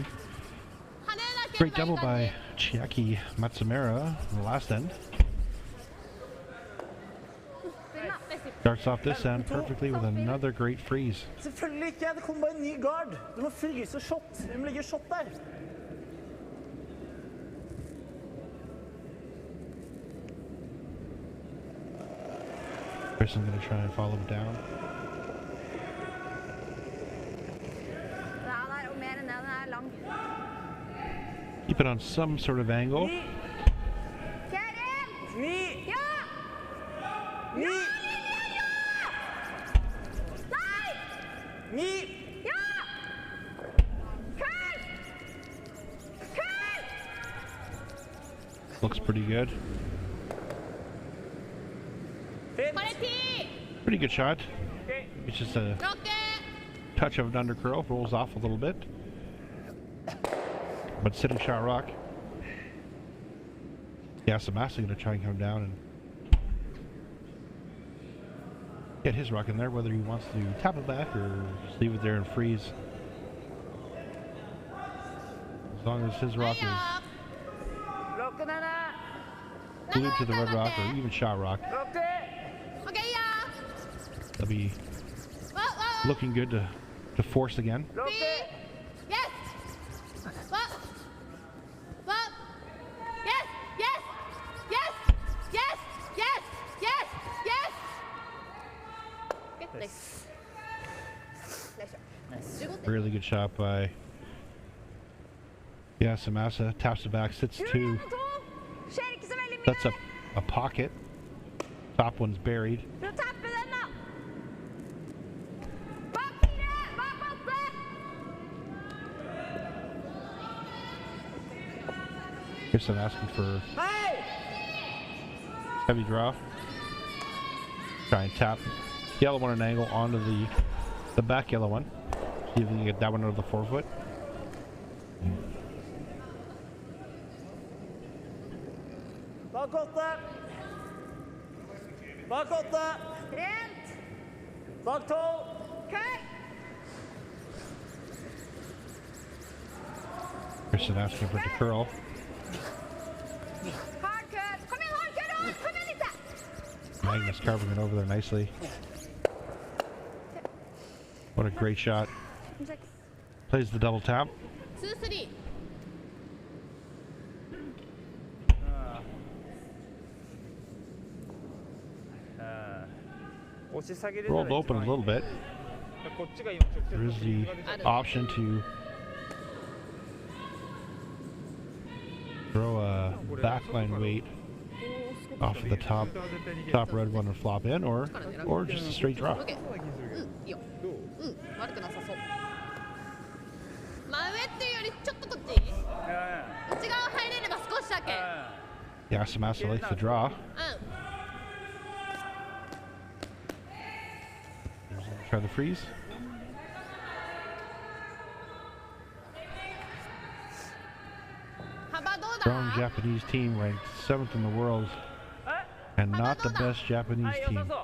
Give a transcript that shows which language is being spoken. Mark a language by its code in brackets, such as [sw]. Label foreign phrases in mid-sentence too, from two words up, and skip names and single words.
[en] Great double by Chiaki Matsumura in the last end. Starts off this end perfectly with another great freeze. [no] Selvfølgelig ikke. Det kommer bare en ny guard. Du må fryse shot. Det må ligge shot der. [en] Kristin gonna try and follow it down. [no] Ja, der, og mer enn det. Den er lang. [en] Keep it on some sort of angle. [no] Kerim! 9. Ja! 9. Ja! Nei! 9. Ja! Kør! Kør! [en] Looks pretty good. [no] Fint. Bare 10! [en] Pretty good shot. Okay. It's just a Rocket! touch of an under curl, rolls off a little bit. But sitting shot rock. Yasumasa gonna try and come down and get his rock in there, whether he wants to tap it back or just leave it there and freeze. As long as his rock is [no] Blokken er der. [en] glued to the red rock or even shot rock, [no] Blokken. OK, ja! [en] they'll be [no] Hva? [en] looking good to force again. [no] Blokken. [en] Yes! [no] Hva? Hva? [en] Yes! Yes! Yes! Yes! Yes! Yes! Yes! Okay, nice. Nice. Really good shot by Yasumasa. Taps it back, sits two. [no] Skjer ikke så veldig mye. [en] Sets up a pocket. Top one's buried. [no] Prøv å tappe den, da. Bak 4, bak 8. [en] Kristin asking for [no] Hei! [en] heavy draw. Try and tap yellow one at an angle onto the back yellow one. See if we can get that one out of the forefoot. [no] Bak 8. Bak 8. Rent. Bak 12. Køy. [en] Kristin asking for it to curl. Hard cut. [no] Kom igjen, [en] hard cut. [no] Kom igjen, Lise. [en] Magnus covering it over there nicely. What a great shot. Plays the double tap. 2-3 [ja] 押し下げれたら [en] Rolled open a little bit. [ja] こっちが今直接 [en] There is the option to throw a backline weight off of the top red one and flop in, or just a straight draw. [ja] うんいいよ悪くなさそう真上っていうよりちょっとこっち内側入れれば少しだけ [en] Yasumasa likes the draw. Try the freeze. Strong Japanese team ranked 7th in the world and not the best Japanese team.